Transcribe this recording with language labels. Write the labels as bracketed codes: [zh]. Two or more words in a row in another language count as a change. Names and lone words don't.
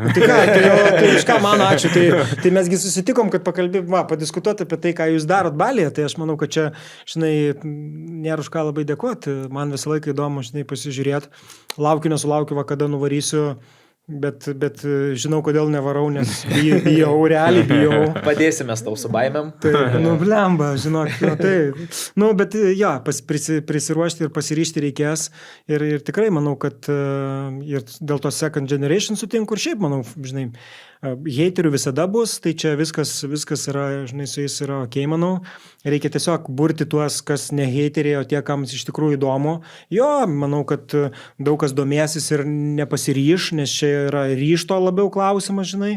[lt] Tai ką, tai iš ką man ačiū, tai mesgi susitikom, kad padiskutuoti apie tai, ką jūs darot Balyje, tai aš manau, kad čia, žinai, nėra už ką labai dėkoti, man visą laiką įdomu, žinai, pasižiūrėti, laukiu, nesulaukiu, kada nuvarysiu. Bet žinau, kodėl nevarau, nes bijau, realiai bijau. Padėsime tau su baimėm. Tai, blemba, žinok, tai. Bet jo, prisiruošti ir pasiryšti reikės. Ir tikrai manau, kad ir dėl to [en] second generation [lt] sutinku ir šiaip, manau, žinai, heiterių visada bus, tai čia viskas yra, žinai, su jais yra ok, manau. Reikia tiesiog burti tuos, kas ne heiteriai, o tie, kams iš tikrųjų įdomu. Jo, manau, kad daug kas domėsis ir nepasiryš, nes čia yra ryžto labiau klausimas, žinai.